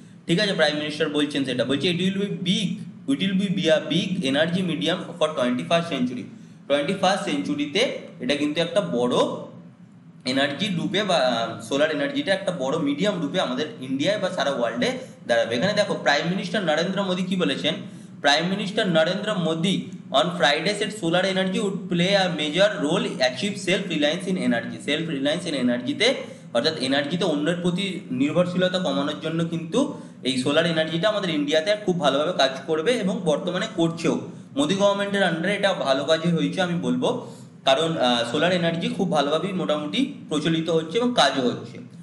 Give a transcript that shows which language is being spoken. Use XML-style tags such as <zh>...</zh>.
<bn>ঠিক আছে, prime minister বলছেন সেটা, বলছে</bn> <en>It will be a big energy medium for 21st century.</en> <bn>21st সেঞ্চুরিতে এটা কিন্তু একটা বড় এনার্জি রূপে, বা সোলার এনার্জিটা একটা বড় মিডিয়াম রূপে আমাদের ইন্ডিয়ায় বা সারা ওয়ার্ল্ডে দাঁড়াবে। এখানে দেখো প্রাইম মিনিস্টার নরেন্দ্র মোদী কি বলেছেন।</bn> <en>Prime minister Narendra Modi on Friday said solar energy would play a major role achieve self reliance in energy. Self reliance in energy তে</en> <bn>অর্থাৎ এনার্জিতে অন্যের প্রতি নির্ভরশীলতা কমানোর জন্য কিন্তু এই সোলার এনার্জিটা আমাদের ইন্ডিয়াতে খুব ভালোভাবে কাজ করবে এবং বর্তমানে করছেও। মোদি গভর্নমেন্টের আন্ডারে এটা ভালো কাজই হয়েছে আমি বলবো, কারণ সোলার এনার্জি খুব ভালোভাবেই মোটামুটি প্রচলিত হচ্ছে এবং কাজও হচ্ছে।</bn>